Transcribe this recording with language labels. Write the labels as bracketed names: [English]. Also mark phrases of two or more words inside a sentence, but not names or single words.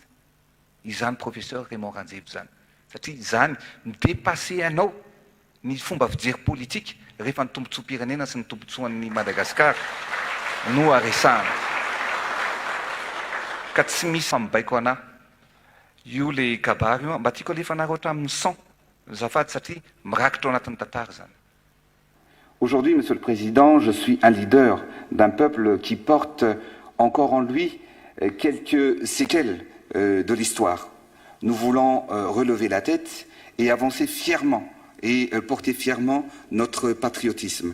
[Malagasy] Izany professeur Raymond Ranjevy zany. Satria zany midépassé anao ny fomba fijery politika rehefa ny tombontsoam-pirenena sy ny tombontsoan'ny Madagasikara no aresahana. Ka tsy misy famibaiko anahy. Io le kabary io mba tiako alefa anareo hatramin'ny 100 zafady satria mirakitra ao anatin'ny tantara zany. [French] Aujourd'hui, Monsieur le Président, je suis un leader d'un peuple qui porte encore en lui quelques séquelles de l'histoire. Nous voulons relever la tête et avancer fièrement et porter fièrement notre patriotisme.